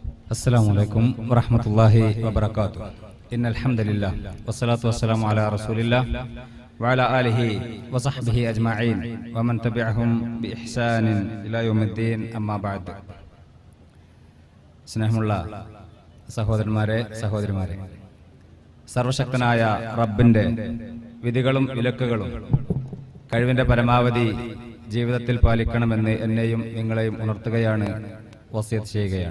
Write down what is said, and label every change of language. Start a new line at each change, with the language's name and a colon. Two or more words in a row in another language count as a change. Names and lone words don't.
Arabic: السلام عليكم ورحمة الله وبركاته. إن الحمد لله والصلاة والسلام على رسول الله وعلى آله وصحبه أجمعين ومن تبعهم بإحسان إلى يوم الدين أما بعد.
Malayalam: സ്നേഹമുള്ള സഹോദരന്മാരെ സഹോദരിമാരെ, സർവശക്തനായ റബ്ബിന്റെ വിധികളും വിലക്കുകളും കഴിവിന്റെ പരമാവധി ജീവിതത്തിൽ പാലിക്കണമെന്ന് എന്നെയും നിങ്ങളെയും ഉണർത്തുകയാണ്, വസിയത്ത് ചെയ്യുകയാണ്.